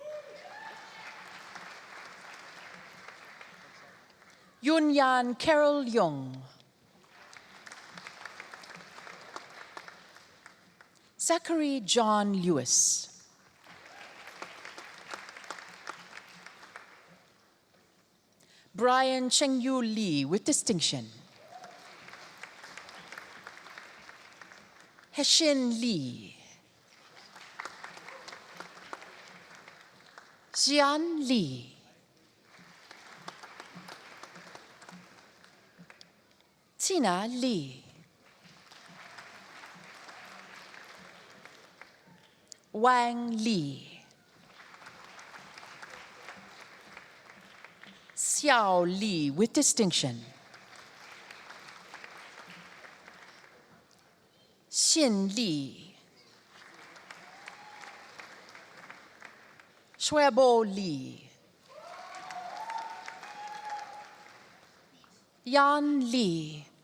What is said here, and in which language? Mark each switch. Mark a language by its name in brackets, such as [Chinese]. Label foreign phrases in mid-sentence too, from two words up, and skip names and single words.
[English] Yunyan Carol Young. Zachary John Lewis. Brian Chengyu Lee with distinction. Heshin Lee. Xian Li. Tina Li. Wang Li. Xiao Li with distinction. Xin Li. Shuebo Li. Yan Li.